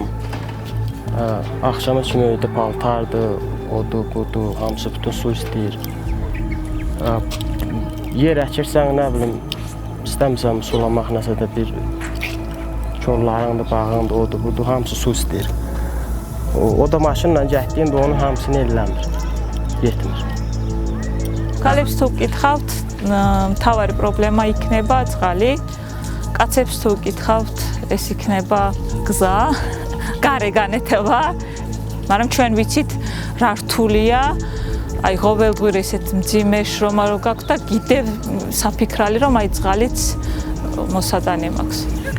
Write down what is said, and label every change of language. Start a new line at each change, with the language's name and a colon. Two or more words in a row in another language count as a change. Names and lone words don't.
Azerbaijani: Axşama kimi öydə paltardır, odur, budur, hamısı bütün su istəyir. Yer əkirsən, nə bilim, istəmirsən sulamaq nəsə də bir kollarındır, bağındır, odur, budur, hamısı su istəyir. O da maşınla getdiyində onun hamısını eləmir, yetmir.
Georgian: ქალებს თუ გკითხავთ, მთავარი პრობლემა იქნება წყალი. კაცებს თუ გკითხავთ, ეს იქნება გზა, გარე განეთება. მაგრამ ჩვენ ვიცით რა რთულია, აი ყოველგვარი ესეთ მძიმე შრომა რო გაქვს და კიდევ საფიქრალი რომ აი წყალიც მოსადანე მაქვს.